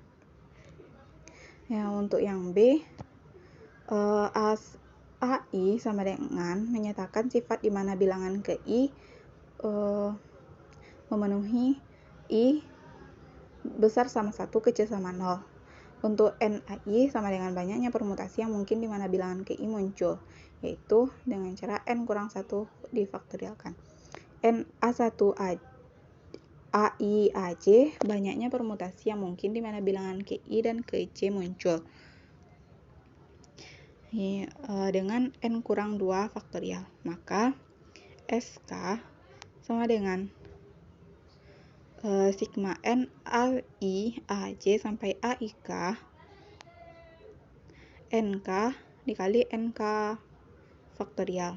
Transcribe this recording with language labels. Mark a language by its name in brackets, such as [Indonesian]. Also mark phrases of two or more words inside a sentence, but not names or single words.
[Indonesian] Ya, untuk yang B, AI sama dengan menyatakan sifat di mana bilangan ke I memenuhi I besar sama 1 kecil sama 0. Untuk NAI sama dengan banyaknya permutasi yang mungkin di mana bilangan ke I muncul, yaitu dengan cara N kurang 1 difaktorialkan. NA1 AI AJ banyaknya permutasi yang mungkin di mana bilangan ke I dan ke C muncul dengan N kurang 2 faktorial. Maka SK sama dengan sigma N AI AJ sampai AIK NK dikali NK faktorial.